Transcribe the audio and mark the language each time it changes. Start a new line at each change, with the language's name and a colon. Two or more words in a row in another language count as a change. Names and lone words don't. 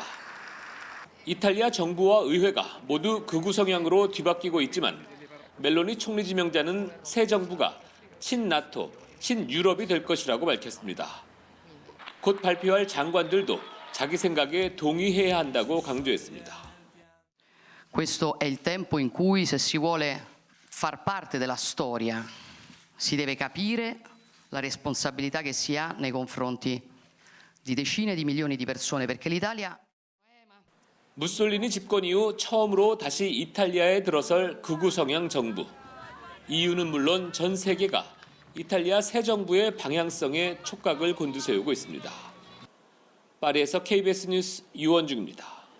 Korean: 이탈리아 정부와 의회가 모두 극우 성향으로 뒤바뀌고 있지만 멜로니 총리 지명자는 새 정부가 친나토, 친유럽이 될 것이라고 밝혔습니다. 곧 발표할 장관들도 자기 생각에 동의해야 한다고 강조했습니다.
Italian: Questo è il tempo in cui, se si vuole far parte della storia, si deve capire la responsabilità che si ha nei confronti di decine di milioni di persone, perché l'Italia
Korean: 무솔리니 집권 이후 처음으로 다시 이탈리아에 들어설 극우 성향 정부. EU는 물론 전 세계가 이탈리아 새 정부의 방향성에 촉각을 곤두세우고 있습니다. 파리에서 KBS 뉴스 유원중입니다.